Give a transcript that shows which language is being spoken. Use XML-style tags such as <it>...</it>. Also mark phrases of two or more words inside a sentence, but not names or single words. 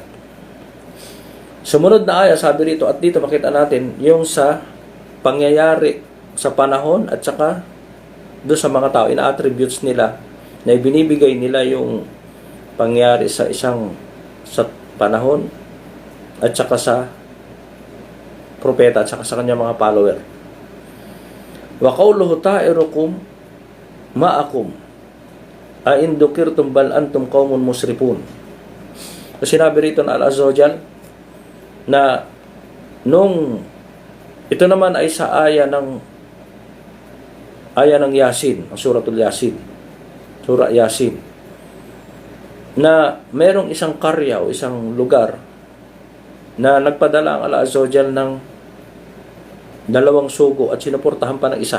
<tl>Sumunod na aya sabi rito, at dito makita natin yung sa pangyayari sa panahon at saka doon sa mga tao, ina-attributes nila na ibinibigay nila yung pangyayari sa panahon at saka sa propeta at saka sa kanyang mga follower.</tl> <ar>وقوله طائركم معكم أئن ذكرتم بل أنتم قوم مسرفون.</ar> <tl>Kasi sinabi rito na</tl> <ar>الله عز وجل</ar> <tl>na nung ito naman ay sa aya ng Yasin, ang</tl> <ar>سورة يس,</ar> <tl>surah Yasin, na merong isang karya o isang lugar na nagpadala ang</tl> <ar>الله عز وجل</ar> <tl>ng 2 sugo at sinuportahan pa ng isa.</tl>